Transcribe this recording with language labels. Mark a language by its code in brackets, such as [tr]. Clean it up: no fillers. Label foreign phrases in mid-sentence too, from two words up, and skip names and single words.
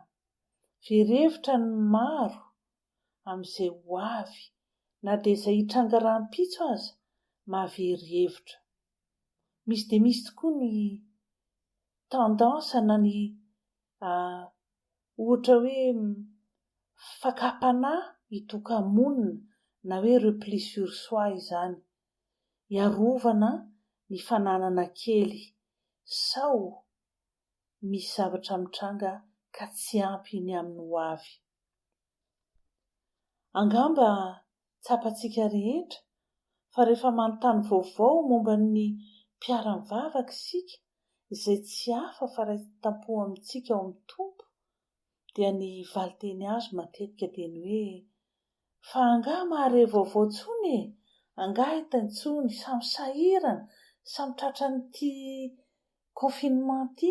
[mg] Verevitra ny maro amin'izay ho avy, na dia izay hitranga rahampitso aza, mahavery hevitra. Misy dia misy tokoa ny tendansa na ny ohatra hoe fakapana hitoka-monina, na hoe [fr] repli sur soi [mg] izany, hiarovana ny fananana kely sao misy zavatra mitranga ka tsy ampy ny amin'ny ho avy. Angamba tsapantsika rehetra fa rehefa manontany vaovao momba ny mpiara-mivavaka isika, izay tsy hafa fa ray tampo amintsika ao amin'ny tompo, dia ny valiteny azo matetika dia ny hoe: fa angah mahare vaovao tsony e, angah hitany tsony, samy sahirana, samy tratra n'ity confinement ity.